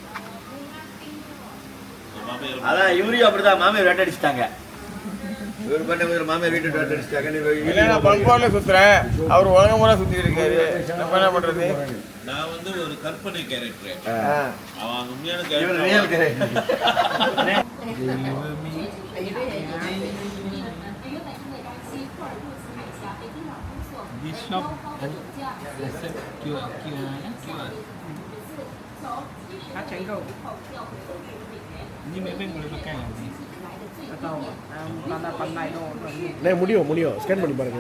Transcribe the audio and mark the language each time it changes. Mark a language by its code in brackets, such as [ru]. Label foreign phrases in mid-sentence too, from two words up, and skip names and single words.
[ta] அதான் இவரையும் அப்படிதான் மாமியார் வேட்டை அடிச்சிட்டாங்க. இவர் பண்ண மாமியார் வீட்டு வேட்டை அடிச்சிட்டாங்க. இல்லை நான் பங்கோல சுற்றுறேன், அவர் உலகம் பூரா சுற்றிட்டு இருக்காரு. நம்ம என்ன பண்ணுறது? நான் வந்து ஒரு கற்பனை கேரக்டர், அவன் உண்மையான ரியல் கேரக்டர். [en] This shop accept QR. [ms] Ini memang boleh pakai nanti. [ta] அண்ணே முடியும் ஸ்கேன் பண்ணி பாருங்க.